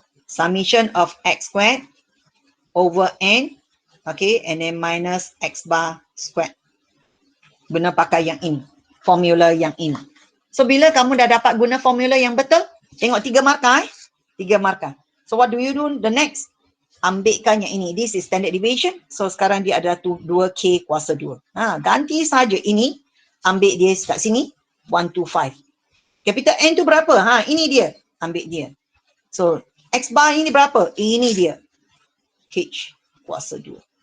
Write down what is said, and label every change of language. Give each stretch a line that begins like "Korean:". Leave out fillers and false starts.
English: Summation of x squared over n, okay, and then minus x bar squared.
Malay: Guna pakai yang ini, formula yang ini. So, bila kamu dah dapat guna formula yang betul, tengok 3 markah 3 markah.
English: So what do you do the next?
Malay: Ambilkan yang ini.
English: This is standard deviation.
Malay: So sekarang dia adalah 2k kuasa 2. Ganti saja ini. Ambil dia kat sini. 125. Capital N tu berapa? Ini dia. Ambil dia. So x bar ini berapa? Ini dia. H kuasa 2.